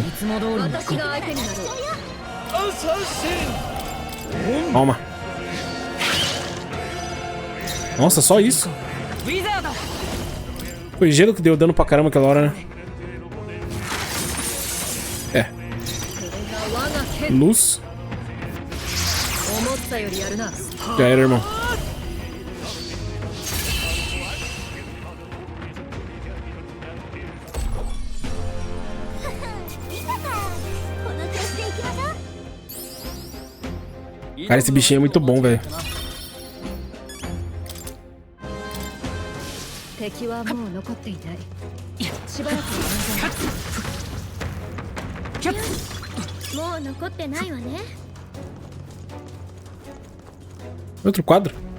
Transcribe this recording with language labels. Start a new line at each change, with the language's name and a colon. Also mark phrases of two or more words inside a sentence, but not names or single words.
Japanese: 私が相手になろう。
Portuguese: Toma. Nossa, só isso? Foi gelo que deu dano pra caramba aquela hora, né? É. Luz.
Japanese: 思ったよりやるな。
Portuguese: Já era, irmão. Cara, esse bichinho é muito bom, velho.
Japanese: 敵はもう残っていない。しばらく安全。もう残ってないわね。
Portuguese: Outro quadro?